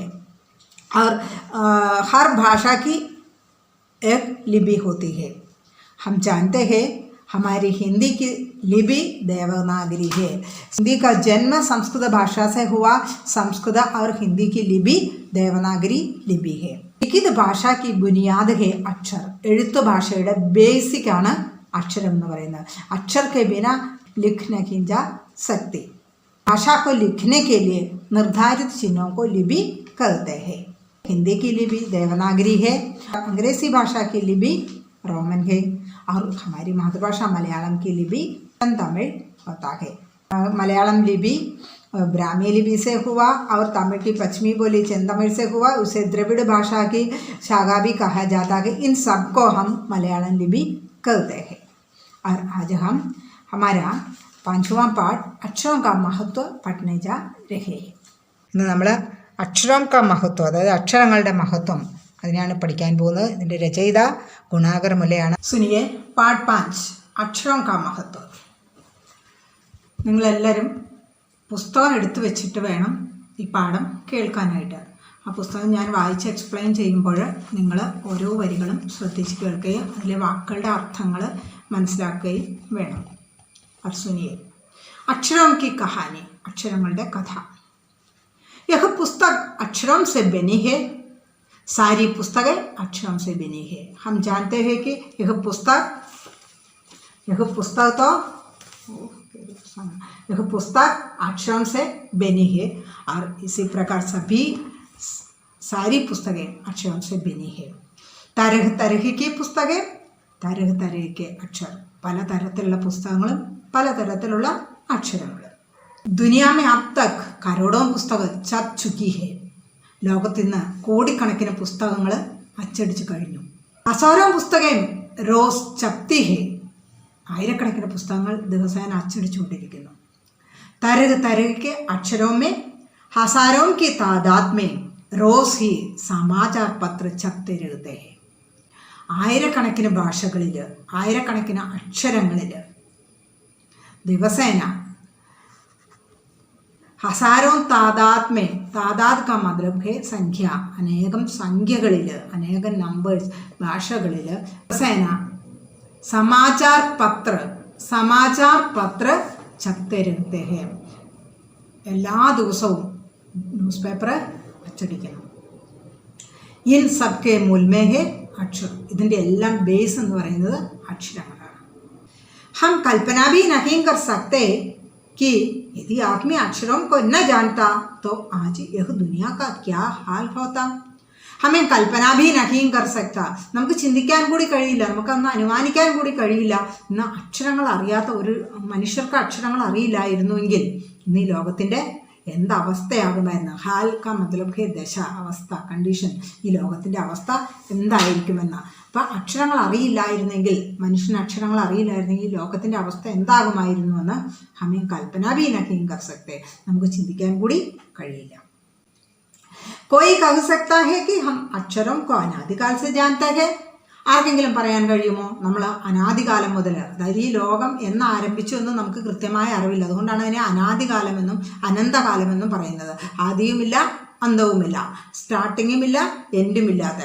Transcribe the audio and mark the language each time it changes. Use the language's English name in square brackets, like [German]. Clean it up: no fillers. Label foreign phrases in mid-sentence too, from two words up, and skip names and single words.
[Hindi] और हर भाषा की एक लिपि होती है. हम जानते हैं हमारी हिंदी की लिपि देवनागरी है. हिंदी का जन्म संस्कृत भाषा से हुआ. संस्कृत और हिंदी की लिपि देवनागरी लिपि है. लिखित भाषा की बुनियाद है अक्षर. [Malayalam] എഴുത്തു ഭാഷയുടെ ബേസിക് ആണ് അക്ഷരം എന്ന് പറയുന്നത്. [Hindi] अक्षर के बिना लिख नहीं जा सकती. भाषा को लिखने के लिए निर्धारित चिन्हों को लिपि कहते हैं. हिंदी की लिपि देवनागरी है. अंग्रेजी भाषा की लिपि रोमन है. और हमारी मातृभाषा मलयालम की लिपि तमिल होता है. मलयालम लिपि ब्राह्मी लिपि से हुआ और तमिल की पश्चिमी बोली चंदमिल से हुआ. उसे द्रविड़ भाषा की शाखा भी कहा जाता है. इन सबको हम मलयालम लिपि कहते हैं. और आज हम हमारा 5वां पाठ अक्षरों का महत्व പഠിനെ जा रहे हैं. [Malayalam] ഇന്ന് നമ്മൾ അക്ഷരം [Hindi] का महत्व [Malayalam] അതായത് അക്ഷരങ്ങളുടെ മഹത്വം അതിനെയാണ് പഠിക്കാൻ പോകുന്നത്. ഇതിൻ്റെ രചയിത ഗുണാകർ മുല്ലയാണ്. [Hindi] सुनिए पाठ [Malayalam] 5 അക്ഷരം [Hindi] का महत्व. [Malayalam] നിങ്ങളെല്ലാവരും പുസ്തകം എടുത്തു വെച്ചിട്ട് വേണം ഈ പാഠം കേൾക്കാനായിട്ട്. ആ പുസ്തകം ഞാൻ വായിച്ച് എക്സ്പ്ലെയിൻ ചെയ്യുമ്പോൾ നിങ്ങൾ ഓരോ വരികളും ശ്രദ്ധിച്ച് കേൾക്കുകയും അതിലെ വാക്കുകളുടെ അർത്ഥങ്ങൾ മനസ്സിലാക്കുകയും വേണം. [Hindi] और सुनिए अक्षरों की कहानी. [Malayalam] अक्षरങ്ങളുടെ കഥ. [Hindi] यह पुस्तक अक्षरों से बनी है. सारी पुस्तकें अक्षरों से बनी है. हम जानते हैं कि यह पुस्तक अक्षरों से बनी है. और इसी प्रकार सभी सारी पुस्तकें अक्षरों से बनी है. तरह तरह की पुस्तकें, तरह तरह के अक्षर. [Malayalam] പല തരത്തിലുള്ള പുസ്തകങ്ങളും പലതരത്തിലുള്ള അക്ഷരങ്ങൾ. [Hindi] दुनिया में अब तक करोड़ों पुस्तक छप चुकी है. [Malayalam] ലോകത്തിൽ നിന്ന് കോടിക്കണക്കിന് പുസ്തകങ്ങൾ അച്ചടിച്ചു കഴിഞ്ഞു. [Hindi] हज़ारों पुस्तक रोज़ छपती है. [Malayalam] ആയിരക്കണക്കിന് പുസ്തകങ്ങൾ ദിവസേന അച്ചടിച്ചുകൊണ്ടിരിക്കുന്നു. [Hindi] तरह तरह के अक्षरों में हजारों की तादाद में रोज ही समाचार पत्र छपते रहते हैं. [Malayalam] ആയിരക്കണക്കിന് ഭാഷകളിൽ ആയിരക്കണക്കിന് അക്ഷരങ്ങളിൽ ദിവസേന [Hindi] हजारों तादाद में, तादाद का मतलब है संख्या, अनेकम संख्यകളിൽ अनेकम नंबर्स [Malayalam] ഭാഷകളിൽ ദിവസേന [Hindi] समाचार पत्र छपते रहते हैं. [Malayalam] എല്ലാ ദിവസവും [English] news paper [Malayalam] അച്ചടിക്കണം. [Hindi] इन सबके मूल में है अक्षर. [Malayalam] ഇതിൻ്റെ എല്ലാം ബേസ് എന്ന് പറയുന്നത് അക്ഷരങ്ങളാണ്. [Hindi] हम कल्पना भी नहीं कर सकते कि यदि आदमी अक्षरों को न जानता तो आज यह दुनिया का क्या हाल होता. हमें कल्पना भी नहीं कर सकता, [Malayalam] നമുക്ക് ചിന്തിക്കാൻ കൂടി കഴിയില്ല, നമുക്കൊന്ന് അനുമാനിക്കാൻ കൂടി കഴിയില്ല. ഇന്ന് അക്ഷരങ്ങൾ അറിയാത്ത ഒരു മനുഷ്യർക്ക് അക്ഷരങ്ങൾ അറിയില്ലായിരുന്നുവെങ്കിൽ ഇന്ന് ഈ ലോകത്തിൻ്റെ എന്തവസ്ഥയാകുമായിരുന്നു. [Hindi] हाल का मतलब है दशा, [Malayalam] അവസ്ഥ, കണ്ടീഷൻ, ഈ ലോകത്തിൻ്റെ അവസ്ഥ എന്തായിരിക്കുമെന്ന്. അപ്പം അക്ഷരങ്ങൾ അറിയില്ലായിരുന്നെങ്കിൽ, മനുഷ്യന് അക്ഷരങ്ങൾ അറിയില്ലായിരുന്നെങ്കിൽ ലോകത്തിൻ്റെ അവസ്ഥ എന്താകുമായിരുന്നുവെന്ന് [Hindi] हमें कल्पना भी नहीं कर सकते, [Malayalam] നമുക്ക് ചിന്തിക്കാൻ കൂടി കഴിയില്ല. [Hindi] कोई कह सकता है कि हम अक्षरों को अनादिकाल से जानते हैं, [Malayalam] ആർക്കെങ്കിലും പറയാൻ കഴിയുമോ നമ്മൾ അനാദികാലം മുതൽ, അതായത് ഈ ലോകം എന്ന് ആരംഭിച്ചു എന്ന് നമുക്ക് കൃത്യമായ അറിവില്ല, അതുകൊണ്ടാണ് അതിനെ അനാദികാലമെന്നും അനന്തകാലമെന്നും പറയുന്നത്. ആദിയുമില്ല അന്തവുമില്ല, സ്റ്റാർട്ടിങ്ങുമില്ല എൻഡുമില്ലാത്ത.